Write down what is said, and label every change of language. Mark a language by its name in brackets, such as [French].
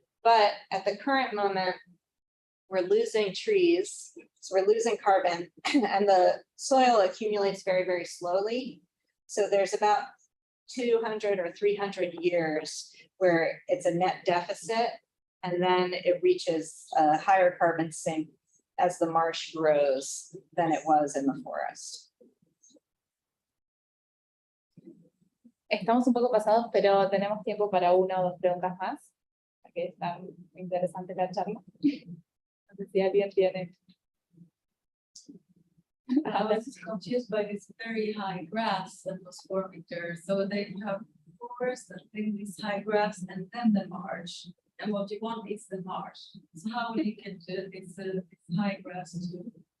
[English] But at the current moment, we're losing trees, so we're losing carbon, and the soil accumulates very, very slowly. So there's about 200 or 300 years where it's a net deficit. And then it reaches a higher carbon sink as the marsh grows than it was in the forest. [Spanish] Estamos un poco pasados, pero tenemos tiempo para una o dos preguntas más, porque está interesante la charla. No sé si alguien tiene. [English] I was confused by this very high grass that was forming there. So they have forest and then this high grass and then the marsh. And what you want is the marsh. So how will you get this high grass to